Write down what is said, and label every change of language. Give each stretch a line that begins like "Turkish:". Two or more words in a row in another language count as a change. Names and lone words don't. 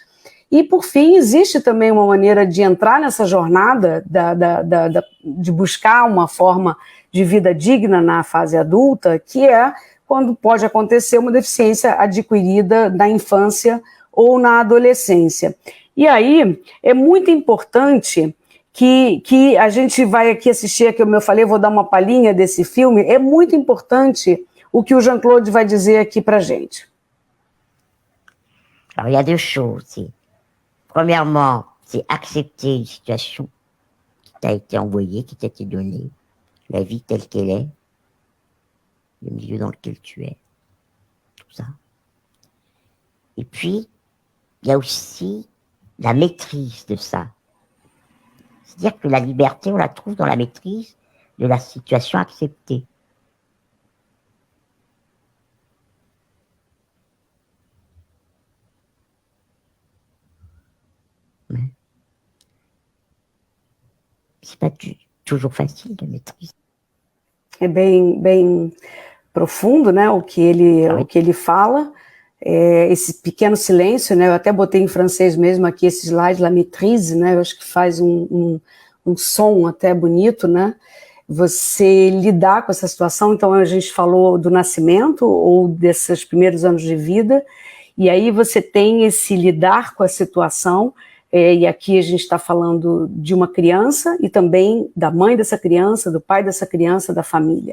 Portuguese: E, por fim, existe também uma maneira de entrar nessa jornada, de buscar uma forma de vida digna na fase adulta, que é quando pode acontecer uma deficiência adquirida na infância ou na adolescência. E aí é muito importante que a gente vai aqui assistir, como eu falei, vou dar uma palhinha desse filme, é muito importante o que o Jean-Claude vai dizer aqui para a gente.
French: Alors, il y a 2 choses. Premièrement, c'est accepter une situation qui t'a été envoyée, qui t'a été donnée, la vie telle qu'elle est, le milieu dans lequel tu es, tout ça. Et puis, il y a aussi la maîtrise de ça. C'est-à-dire que la liberté, on la trouve dans la maîtrise de la situation acceptée. C'est pas toujours facile de maîtriser.
Portuguese: É bem profundo, né, o que ele fala, esse pequeno silêncio, né, eu até botei em francês mesmo aqui esse slide,
French: la maîtrise,
Portuguese: né, eu acho que faz um som até bonito, né, você lidar com essa situação. Então a gente falou do nascimento ou desses primeiros anos de vida, e aí você tem esse lidar com a situação. E aqui a gente está falando de uma criança e também da mãe dessa criança, do pai dessa criança, da família.